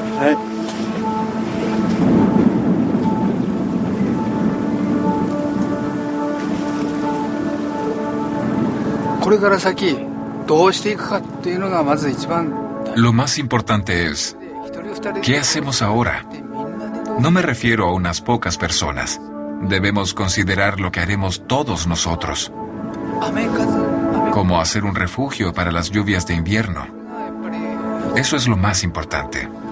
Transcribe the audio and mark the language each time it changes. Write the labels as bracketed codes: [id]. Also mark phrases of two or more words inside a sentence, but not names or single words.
[ja] これから先どうしていくかっていうのがまず一番。 [es] Lo más importante es, ¿qué hacemos ahora? No me refiero a unas pocas personas. Debemos considerar lo que haremos todos nosotros. Como hacer un refugio para las lluvias de invierno. Eso es lo más importante.